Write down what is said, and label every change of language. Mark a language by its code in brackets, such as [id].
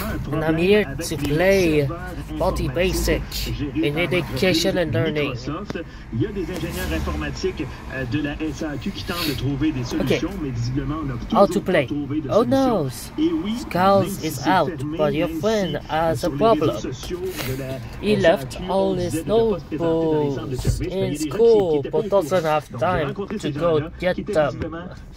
[en] And I'm here to play Baldi Basic in Education and Learning. [fr] Il y a des ingénieurs informatiques de la SAQ qui tentent de trouver des solutions, mais visiblement on a [en] How to play? Oh no, Skulls is out, but your friend has a problem. He left all his notebooks in school, but doesn't have time to go get them.